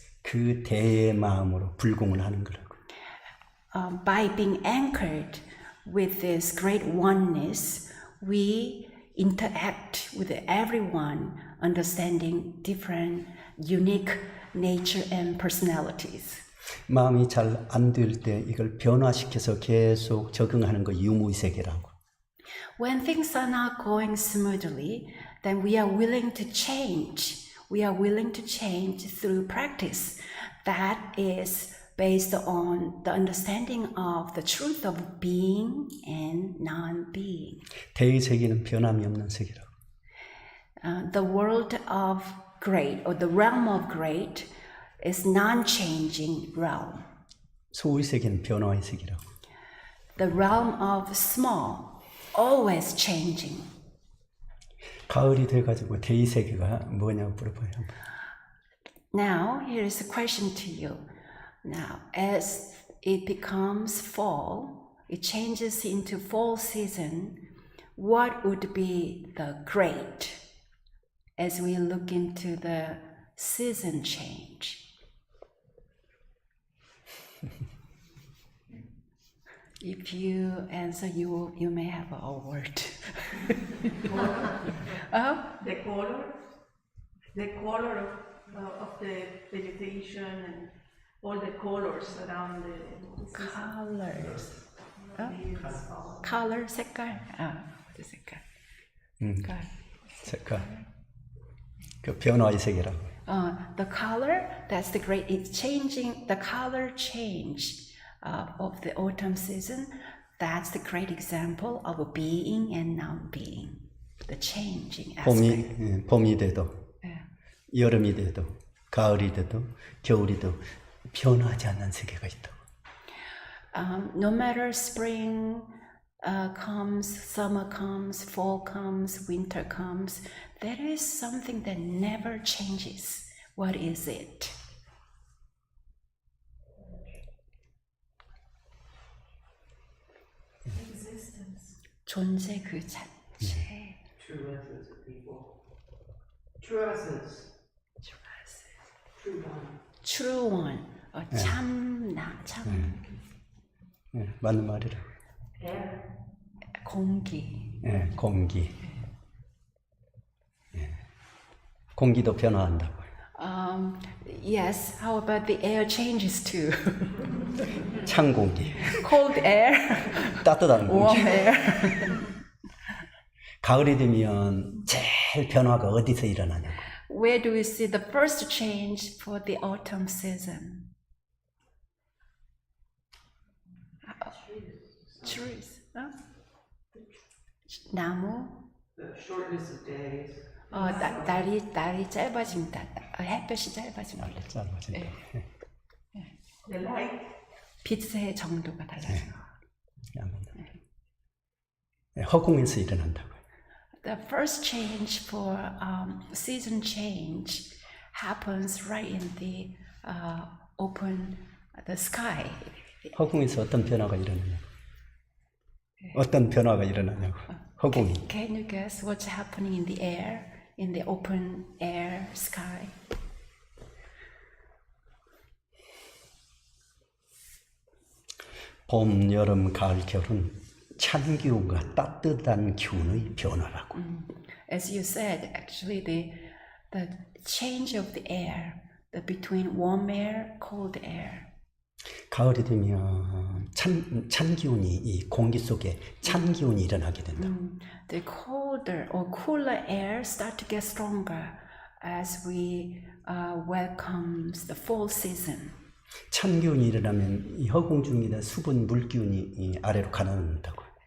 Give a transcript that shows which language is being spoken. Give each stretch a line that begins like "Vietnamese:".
Korean: 그 대의 마음으로 불공을 하는 거라고.
English: By being anchored with this great oneness, we interact with everyone, understanding different, unique nature and personalities.
Korean: 마음이 잘 안 될 때 이걸 변화시켜서 계속 적응하는 거 유무의 세계라고.
English: When things are not going smoothly, then we are willing to change. We are willing to change through practice. That is based on the understanding of the truth of being and non-being.
Korean: 대의 세계는 변함이 없는 세계라고.
English: The world of great, or the realm of great, is non-changing realm.
Korean: 소의 세계는 변화의 세계라고.
English: The realm of small, always changing.
Korean: 가을이 돼가지고 대의 세계가 뭐냐고 물어봐요.
English: Now, here is a question to you. Now, as it becomes fall, it changes into fall season, what would be the great as we look into the season change? If you answer, you may have a word. The color of the vegetation and all the colors around the Colors. Color,
Korean: 색깔. 어디 색깔? 색깔. 그 변화의 세계라고.
English: The color, that's the great, it's changing, the color change of the autumn season, that's the great example of being and non-being, the changing aspect.
Korean: 봄이 돼도, 여름이 돼도, 가을이 돼도, 겨울이 돼도 변하지 않는 세계가 있다고.
English: No matter spring comes, summer comes, fall comes, winter comes, there is something that never changes. What is it? existence.
Korean: 존재 그 자체.
English: True essence of people. True essence. True one. True one.
Korean: 참나, 참. 맞는 말이라고.
English: Air.
Korean: 공기. 공기. 공기도 변화한다고.
English: Yes, how about the air changes too?
Korean: 찬 공기,
English: Cold air,
Korean: 따뜻한 공기.
English: warm air.
Korean: 가을이 되면 제일 변화가 어디서 일어나냐고.
English: Where do we see the first change for the autumn season? Trees.
Korean: 나무.
English: The shortness of days.
Korean: 날이 짧아진다. 햇볕이 짧아진다. 짧아진다.
English: The light.
Korean: 빛의 정도가 달라져. 허공에서 일어난다고.
English: The first change for season change happens right in the open, the sky.
Korean: 허공에서 어떤 변화가 일어나냐고. 어떤 변화가 일어나냐고. 허공이.
English: Can you guess what's happening in the air, in the open air sky?
Korean: 봄, 여름, 가을, 겨울은 찬 기운과 따뜻한 기운의 변화라고.
English: As you said, actually the change of the air, the between warm air, cold air.
Korean: 가을이 되면 찬 기운이 이 공기 속에 찬 기운이 일어나게 된다.
English: The colder or cooler air start to get stronger as we welcomes the fall season.
Korean: 찬 기운이 일어나면 이 허공 중에 수분 물 기운이 이 아래로 가라앉는다고.